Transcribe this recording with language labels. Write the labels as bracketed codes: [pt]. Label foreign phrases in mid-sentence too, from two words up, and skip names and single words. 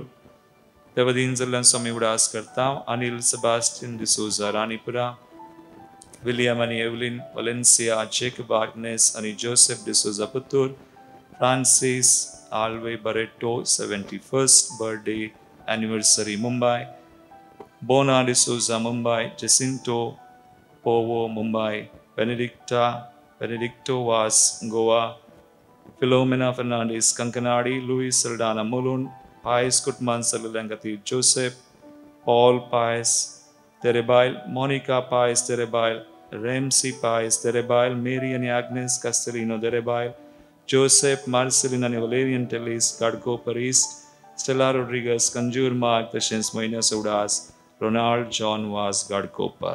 [en] Devadin Zallan Swami Udas Karta, Anil Sebastian D'Souza, Ranipura, William and Evelyn, Valencia, Jacob Agnes, and Joseph D'Souza Puttur, Francis Alve Barreto, 71st birthday anniversary, Mumbai, Bona D'Souza, Mumbai, Jacinto Povo, Mumbai, Benedicto was Goa, Philomena Fernandez, Kankanadi, Luis Saldana Mulun, Pius Kutman Salulangati, Joseph, Paul Pius Terebail, Monica Pius Terebail, Ramsey Pius Terebail, Mary and Agnes Castellino Terebail, Joseph Marcelina Valerian Tellis, Gadko Paris, Stella Rodriguez, Kanjur Mark, Tashens Moina Saudas, Ronald John was Gadkopar.